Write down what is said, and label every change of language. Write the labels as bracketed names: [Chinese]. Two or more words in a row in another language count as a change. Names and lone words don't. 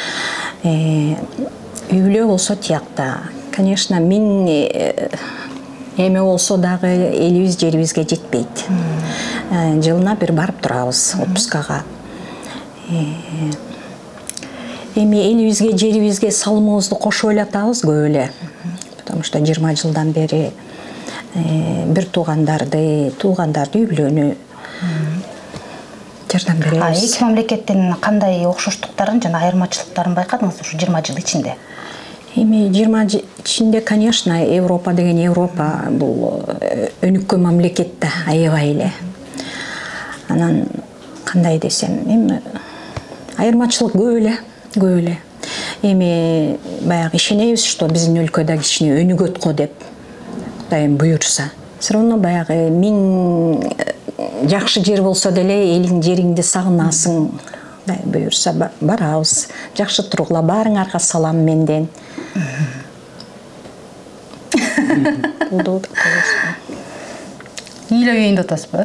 [Kyrgyz] Үй бүлө болсо тиякта. Конечно, мен Эми болсо дагы 50-70-ге жетпейт. Жылына бир барып турабыз отпускага. Эми 50-70-ге салымыбызды кошуп элатабыз көп эле. [Russian] Потому что [Kyrgyz] 20 жылдан бери бир туугандарды үйлөнүү жардам беребиз. Эки мамлекеттин кандай окшоштуктарын жана айырмачылыктарын байкадыңыз ушу 20 жыл ичинде? Эми 20 жыл ичинде, конечно, Европа деген Европа бул өнүккөн мамлекет да аябай эле. Анан кандай десем, эми айырмачылык көп эле. Эми баягы ишенебиз, что биздин өлкөдө кичине өнүгөт го деп. Кудайым буйрса. [Russian] Все равно [Kyrgyz] баягы 1000 жакшы жер болсо деле элиң жериңди сагынасың. Кудай буйрса барабыз. Жакшы тургула, баарыңарга салам менден. Үйлөгөйүндө атасызбы?